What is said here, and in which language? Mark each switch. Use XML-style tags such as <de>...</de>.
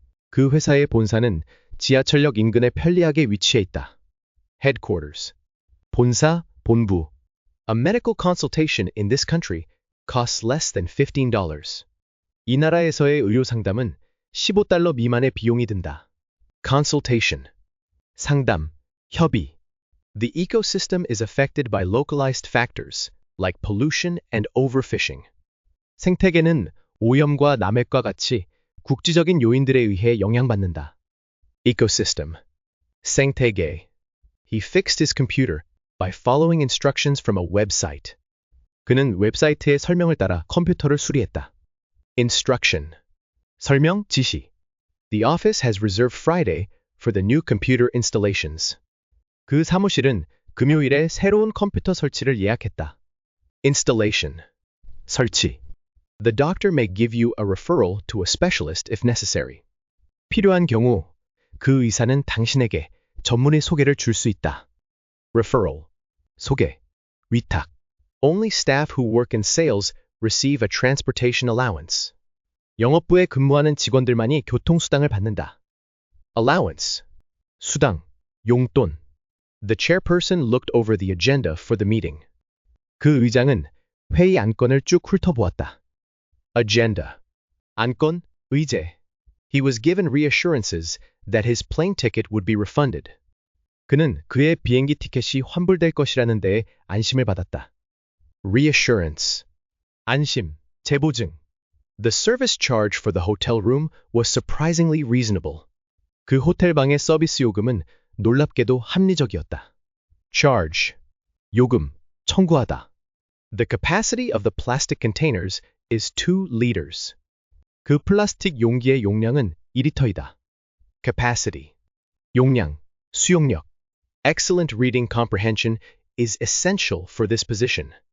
<ko>그 회사의 본사는 지하철역 인근에 편리하게 위치해 있다. Headquarters. 본사, 본부.</ko> <en>A medical consultation in this country costs less than $15.</en> <ko>이 나라에서의 의료 상담은 $15 미만의 비용이 든다. Consultation. 상담, 협의.</ko> <en>The ecosystem is affected by localized factors like pollution and overfishing.</en> <ko>생태계는 오염과 남획과 같이 국지적인 요인들에 의해 영향받는다. Ecosystem. 생태계.</ko> <en>He fixed his computer by following instructions from a website.</en> <ko>그는 웹사이트의 설명을 따라 컴퓨터를 수리했다. Instruction. 설명, 지시.</ko> <en>The office has reserved Friday for the new computer installations.</en> <ko>그 사무실은 금요일에 새로운 컴퓨터 설치를 예약했다. Installation. 설치.</ko> <en>The doctor may give you a referral to a specialist if necessary.</en> <ko>필요한 경우 그 의사는 당신에게 전문의 소개를 줄 수 있다. Referral. 소개. 위탁.</ko> <en>Only staff who work in sales receive a transportation allowance.</en> <ko>영업부에 근무하는 직원들만이 교통수당을 받는다. Allowance. 수당, 용돈.</ko> <en>The chairperson looked over the agenda for the meeting.</en> <ko>그 의장은 회의 안건을 쭉 훑어보았다. Agenda. 안건, 의제.</ko> <en>He was given reassurances that his plane ticket would be refunded.</en> <ko>그는 그의 비행기 티켓이 환불될 것이라는 데에 안심을 받았다. Reassurance. 안심, 재보증.</ko> <en>The service charge for the hotel room was surprisingly reasonable.</en> <ko>그 호텔 방의 서비스 요금은 놀랍게도 합리적이었다. Charge. 요금, 청구하다.</ko> <en>The capacity of the plastic containers is 2 liters.</en> <ko>그 플라스틱 용기의 용량은 2리터이다. Capacity. 용량, 수용력.</ko> <en>Excellent reading comprehension is essential for this position.</en>